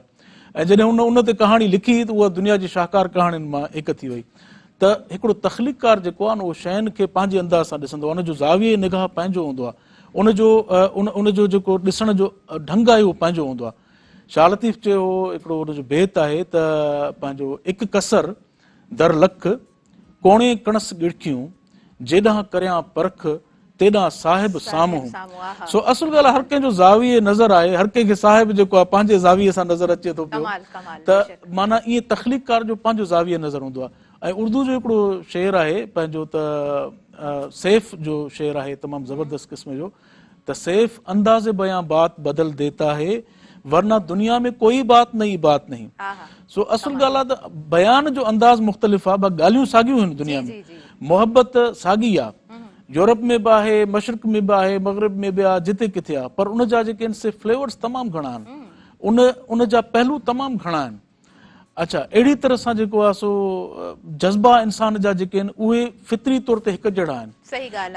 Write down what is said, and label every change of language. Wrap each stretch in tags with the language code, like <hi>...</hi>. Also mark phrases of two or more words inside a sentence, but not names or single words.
<sd>ऐं जॾहिं उन ते कहाणी लिखी त उहा दुनिया जी शाहकार कहाणियुनि मां हिकु थी वई। त हिकिड़ो तख़लीक़कार जेको आहे न उहो शयुनि खे पंहिंजे अंदाज़ सां ॾिसंदो आहे, उनजो ज़ाविये निगाह पंहिंजो हूंदो आहे, उनजो जेको ॾिसण जो ढंग आहे उहो पंहिंजो हूंदो आहे। शाह लतीफ़ चयो हिकिड़ो उनजो बेत आहे त पंहिंजो हिकु कसर दर लख कोणे कणस गिड़कियूं जेॾांहुं करियां परख तेॾांहुं साहिब साम्हूं। सो असुल ॻाल्हि आहे हर कंहिंजो ज़ाविये नज़र आहे, हर कंहिंखे साहिब जेको आहे पंहिंजे ज़ाविये सां नज़र अचे थो पियो। त माना ईअं तख़लीक़कार जो पंहिंजो ज़ाविये नज़र हूंदो आहे। ऐं उर्दू जो हिकिड़ो शेर आहे पंहिंजो त सैफ़ जो शेर आहे तमामु ज़बरदस्त क़िस्म जो, त सैफ़</sd> <ur>اندازِ بیاں بات بدل دیتا ہے ورنہ دنیا میں کوئی بات نئی بات نہیں.</ur> <sd>सो असुल ॻाल्हि आहे त बयान जो अंदाज़ मुख़्तलिफ़ आहे, ॿ ॻाल्हियूं साॻियूं आहिनि दुनिया में, मोहबत साॻी आहे, यूरोप में बि आहे, मशरिक़ में बि आहे, मग़रिब में बि आहे, जिते किथे आहे, पर उन जा जेके आहिनि से फ्लेवर्स तमामु घणा आहिनि, उन जा पहलू तमामु घणा आहिनि। अच्छा, अहिड़ी तरह सां जेको आहे सो जज़्बा इंसान जा जेके आहिनि उहे फितरी तौर ते हिकु जहिड़ा आहिनि।</sd>